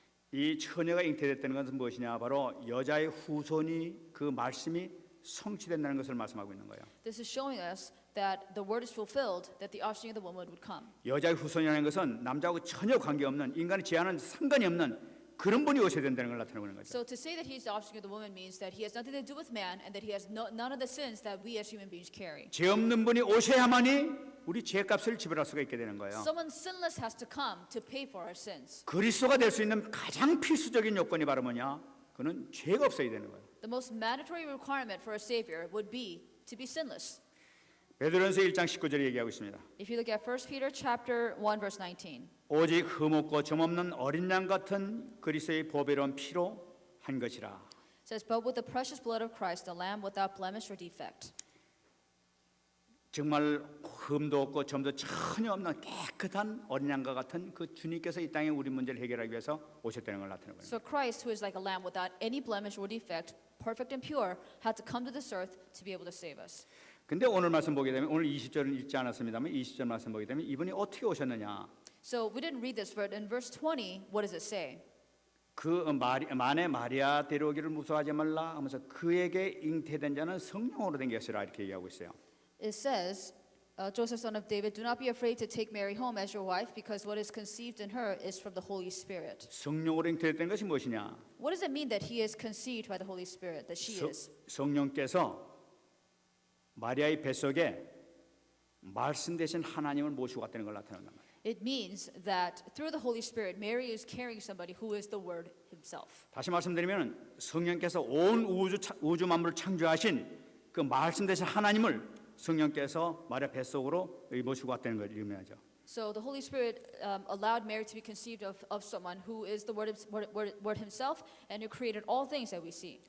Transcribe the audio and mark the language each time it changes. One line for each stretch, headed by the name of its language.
Korean: 이 처녀가 잉태됐다는 것은 무엇이냐? 바로 여자의 후손이 그 말씀이 성취된다는 것을 말씀하고 있는 거예요.
English: This is showing us that the word is fulfilled, that the offspring of the woman would come.
Korean: 여자의 후손이라는 것은 남자하고 전혀 관계없는 인간의 죄와는 상관이 없는 그런 분이 오셔야 된다는 걸 나타내고 있는 거죠.
English: So to say that he's the offspring of the woman means that he has nothing to do with man and that he has none of the sins that we as human beings carry.
Korean: 죄 없는 분이 오셔야만이 우리 죄값을 지불할 수가 있게 되는 거예요.
English: Someone sinless has to come to pay for our sins.
Korean: 그리스도가 될 수 있는 가장 필수적인 요건이 바로 뭐냐? 그는 죄가 없어야 되는 거예요.
English: The most mandatory requirement for a savior would be to be sinless.
Korean: 베드로전서 1장 19절에 얘기하고 있습니다.
English: If you look at 1 Peter chapter 1 verse 19.
Korean: 오직 흠없고 점없는 어린 양 같은 그리스도의 보배로운 피로 한 것이라.
English: It says, but with the precious blood of Christ, a lamb without blemish or defect.
Korean: 정말 흠도 없고 점도 전혀 없는 깨끗한 어린 양과 같은 그 주님께서 이 땅에 우리 문제를 해결하기 위해서 오셨다는 걸 나타내는 거예요.
English: So Christ, who is like a lamb without any blemish or defect, perfect and pure, had to come to this earth to be able to save us.
Korean: 근데 오늘 말씀 보게 되면 오늘 20절은 읽지 않았습니다만 20절 말씀 보게 되면 이분이 어떻게 오셨느냐?
English: So we didn't read this, but in verse 20, what does it say?
Korean: 그 만에 마리아 데려오기를 무서워하지 말라 하면서 그에게 잉태된 자는 성령으로 된 것이라 이렇게 얘기하고 있어요.
English: It says, Joseph, son of David, do not be afraid to take Mary home as your wife, because what is conceived in her is from the Holy Spirit.
Korean: 성령으로 잉태된 것이 무엇이냐?
English: What does it mean that he is conceived by the Holy Spirit, that she is?
Korean: 성령께서 마리아의 뱃속에 말씀 대신 하나님을 모시고 왔다는 걸 나타낸단 말이에요.
English: It means that through the Holy Spirit, Mary is carrying somebody who is the Word himself.
Korean: 다시 말씀드리면 성령께서 온 우주 만물을 창조하신 그 말씀 대신 하나님을 성령께서 마리아 뱃속으로 모시고 왔다는 걸 의미하죠.
English: So the Holy Spirit allowed Mary to be conceived of someone who is the Word himself, and who created all things that we see.